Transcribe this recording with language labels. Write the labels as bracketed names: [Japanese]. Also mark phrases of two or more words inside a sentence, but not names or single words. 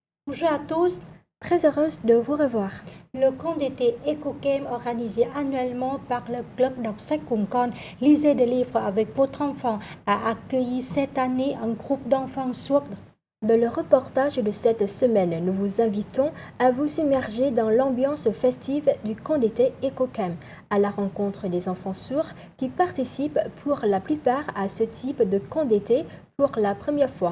[French] Bonjour à tous. Très heureuse de vous revoir. Le camp d'été EcoGame organisé annuellement par le club đọc sách cùng con Lisez des livres avec votre enfant a accueilli cette année un groupe d'enfants sourds. Dans le reportage de cette semaine, nous vous invitons à vous immerger dans l'ambiance festive du camp d'été EcoGame, à la rencontre des enfants sourds qui participent pour la plupart à ce type de camp d'été pour la première fois.